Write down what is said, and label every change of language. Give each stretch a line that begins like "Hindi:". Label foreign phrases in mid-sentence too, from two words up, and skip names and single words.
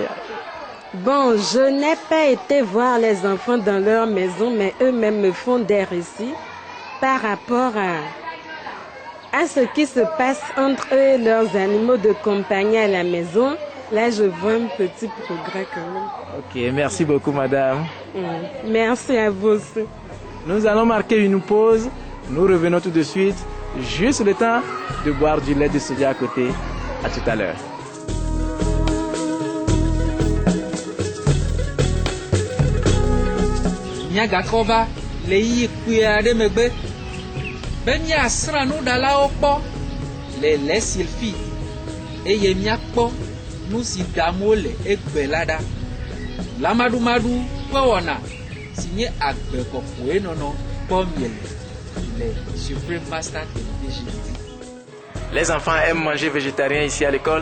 French: Bon, je n'ai pas été voir les enfants dans leur maison, mais eux-mêmes me font des récits par rapport à ce qui se passe entre eux et leurs animaux de compagnie à la maison. Là, je vois un petit progrès quand même. Ok, merci beaucoup, madame. Merci à vous aussi. Nous allons marquer une pause. Nous revenons tout de suite. Juste le temps de boire du lait de soja à côté. À tout à l'heure.
Ewe: Miagakɔ va le yi kpui aɖe megbe be miasrã nuɖalawo kpɔ le lait sulfite eye miakpɔ nu si ɖam wole egbe la ɖa. Lamaɖumaɖu ƒe wɔna si nye agbe kɔkɔe nɔnɔ kpɔm miele le Supreme Master Television.
French: Les enfants aiment manger végétarien ici à l'école?